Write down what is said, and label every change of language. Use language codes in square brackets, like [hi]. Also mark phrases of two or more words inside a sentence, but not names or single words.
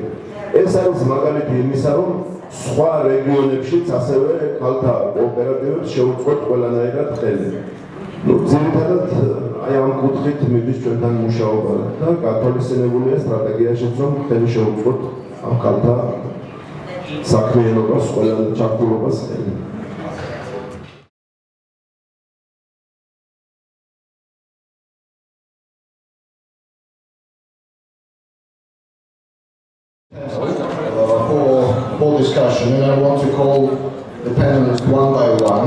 [ka] ეს არის მაგალითი იმისა, რომ სხვა რეგიონებშიც ასევე ქალთა კოოპერატივებს შეუწყოთ ყველანაირად ხელი. ძირითადად აი ამ კუთხით მიდის ჩვენთან მუშაობა და გათვალისწინებულია სტრატეგიაშიც, რომ ხელი შეუწყოთ ამ ქალთა საქმიანობას, ყველა ჩართულობას ხელი. [en] For discussion, and I want to call the panelists one by one.